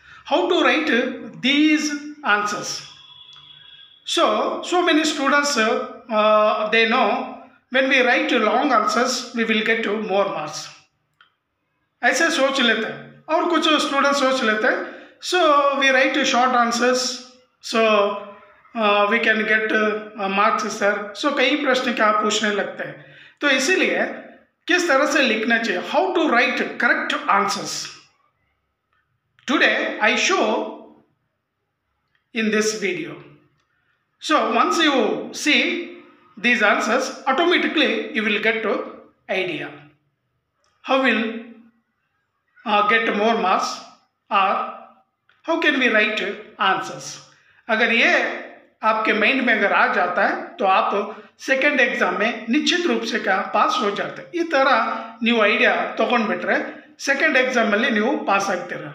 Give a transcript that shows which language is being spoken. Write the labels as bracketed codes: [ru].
[en] How to write these answers? So many students they know when we write long answers we will get more marks. [hi] ऐसे सोच लेते हैं और कुछ students सोच लेते हैं [en] so we write short answers so we can get marks sir. [hi] So कई प्रश्न क्या पूछने लगते हैं, तो इसीलिए किस तरह से लिखना चाहिए, [en] How to write correct answers, today I show in this video. So once you see these answers, automatically you will get to idea how will get more marks or how can we write answers. [hi] अगर ये आपके mind में अगर आ जाता है तो आप second exam में निश्चित रूप से पास हो जाते हैं। [kn] ಈ ಥರ ನೀವು ಐಡಿಯಾ ತೊಗೊಂಡ್ಬಿಟ್ರೆ ಸೆಕೆಂಡ್ ಎಕ್ಸಾಮಲ್ಲಿ ನೀವು ಪಾಸ್ ಆಗ್ತೀರ।